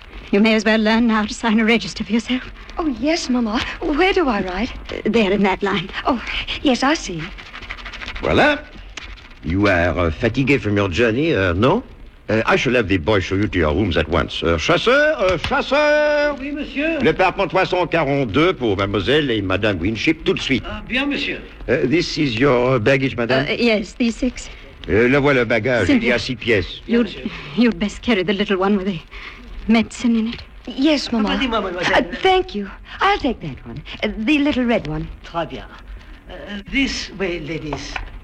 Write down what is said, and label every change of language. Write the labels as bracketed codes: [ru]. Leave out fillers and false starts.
[en] You may as well learn now to sign a register for yourself. Oh, yes, Mama. Where do I write? There in that line. Oh, yes, I see. [fr] Voilà. [en] You are fatigued from your journey, no? I shall have the boy show you to your rooms at once. [fr] Chasseur! Oui, monsieur. Le parpaing 342 pour mademoiselle et madame Winship, tout de suite. Bien, monsieur. [en] This is your baggage, madame? Yes, these six. [fr] Le voilà, bagage. Il y a six pièces. [en] You'd best carry the little one with the medicine in it. Yes, mama. Thank you. I'll take that one. The little red one. [fr] Très bien. [en] This way, ladies.